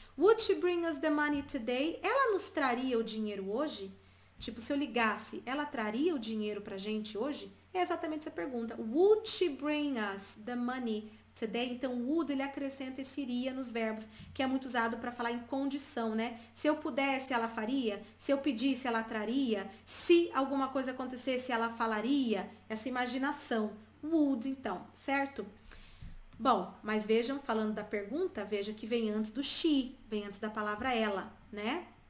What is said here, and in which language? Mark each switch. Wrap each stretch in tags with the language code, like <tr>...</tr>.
<en>Would she bring us the money today?</en> <pt>Ela nos traria o dinheiro hoje? Tipo, se eu ligasse, ela traria o dinheiro pra gente hoje? É exatamente essa pergunta.</pt> <en>Would she bring us the money today?</en> <pt>Então, would, ele acrescenta esse iria nos verbos, que é muito usado para falar em condição, né? Se eu pudesse, ela faria. Se eu pedisse, ela traria. Se alguma coisa acontecesse, ela falaria. Essa imaginação. Would, então, certo? Bom, mas vejam, falando da pergunta, veja que vem antes do she, vem antes da palavra ela, né?</pt>